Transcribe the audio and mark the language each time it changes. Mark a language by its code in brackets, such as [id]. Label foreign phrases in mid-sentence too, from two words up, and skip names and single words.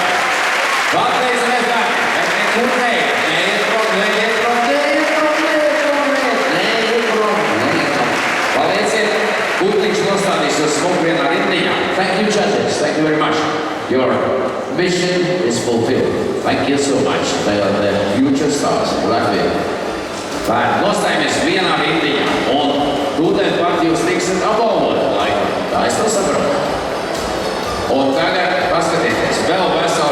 [lv] Vēlreiz bērni, bet nekur neiet prom. Palieciet, putniņš nostādīs uz smuku vienā rindiņā. [en] Thank you, judges. Thank you very much. Your mission is fulfilled. Thank you so much. They are the future stars of Latvia. [lv] Bērni, nostājamies vienā rindiņā un tūdien pat jūs tiksit apbalvot, laikam. Tā es to saprotu. Un tagad paskatieties, vēl